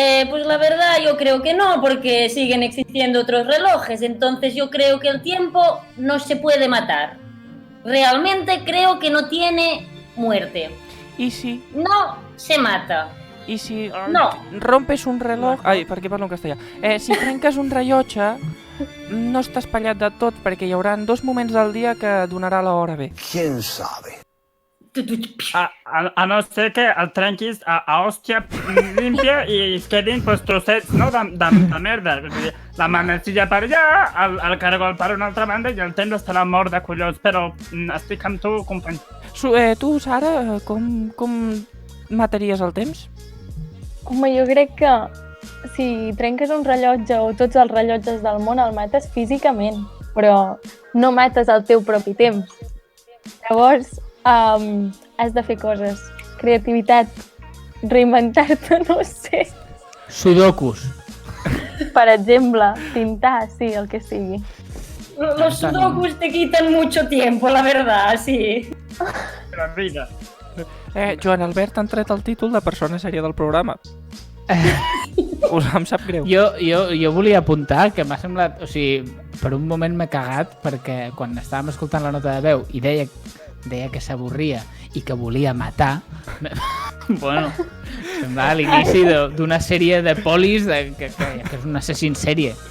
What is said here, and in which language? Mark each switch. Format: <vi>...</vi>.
<es>Pues la verdad yo creo que no, porque siguen existiendo otros relojes, entonces yo creo que el tiempo no se puede matar. Realmente creo que no tiene muerte. ¿Y si? No se mata.</es> <ca>I si No.</ca> <es>rompes un reloj...</es> <ca>Ai, per què parlo en castellà? Si trenques un rellotge, no està espatllat de tot, perquè hi haurà 2 moments del dia que donarà l'hora bé.</ca> <es>¿Quién sabe?</es> <ca>A no ser que el trenquis a hòstia límpia i es quedin trossets, no?, de merda. La manecilla per allà, el cargol per una altra banda i el temps estarà mort de collons, però estic amb tu, company. Tu, Sara, com mataries el temps? Home, jo crec que si trenques un rellotge o tots els rellotges del món el mates físicament, però no mates el teu propi temps. Llavors, has de fer coses. Creativitat, reinventar-te, no sé. Sudokus. Per exemple, pintar, sí, el que sigui.</ca> <es>Los sudokus te quitan mucho tiempo, la verdad, sí. La vida.</es> <ca>Joan Albert ha tret el títol de persona sèria del programa. Em sap greu. Jo volia apuntar que m'ha semblat... O sigui, per un moment m'he cagat perquè quan estàvem escoltant la nota de veu i deia que s'avorria i que volia matar, bueno, semblava l'inici d'una sèrie de polis que és un assassí en sèrie.</ca>